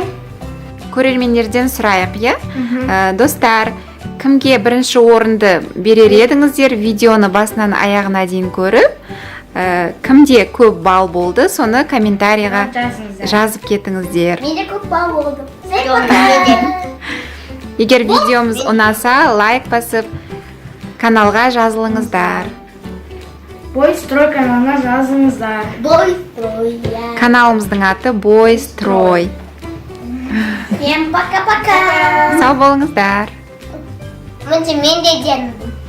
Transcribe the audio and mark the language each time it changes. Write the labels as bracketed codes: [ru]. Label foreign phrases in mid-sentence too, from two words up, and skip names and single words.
[kk] Көрермендерден сұрайық, иә? Достар, кімге бірінші орынды берер едіңіздер, видеоны басынан аяғына дейін көріп, кімде көп балл болды, соны комментарийға жазып кетіңіздер. Менде көп бал болды. Егер видеомыз ұнаса, лайк басып, каналға жазылыңыздар. Бой строй каналына жазыңыздар. Бой строй. Каналымыздың аты Бой Строй. [ru] Всем пока-пока. [kk] Сау болыңыздар. Мен де